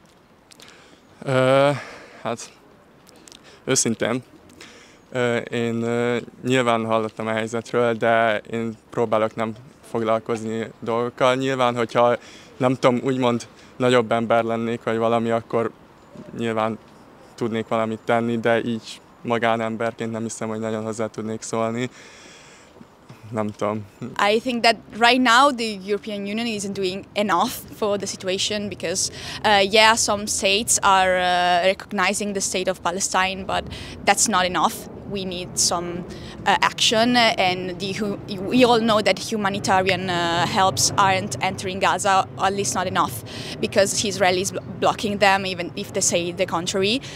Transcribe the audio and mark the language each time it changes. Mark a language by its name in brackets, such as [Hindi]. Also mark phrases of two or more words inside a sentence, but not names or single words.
[Hungarian] Hát őszintén, én nyilván hallottam a helyzetről, de én próbálok nem foglalkozni dolgokkal. Nyilván, hogyha nem tudom, úgymond nagyobb ember lennék, vagy valami, akkor nyilván tudnék valamit tenni, de így magánemberként nem hiszem, hogy nagyon hozzá tudnék szólni. Nem tudom. [English] I think that right now the European Union isn't doing enough for the situation because, yeah, some states are recognizing the state of Palestine, but that's not enough. We need some action, and we all know that humanitarian helps aren't entering Gaza, at least not enough, because Israel is blocking them, even if they say the contrary.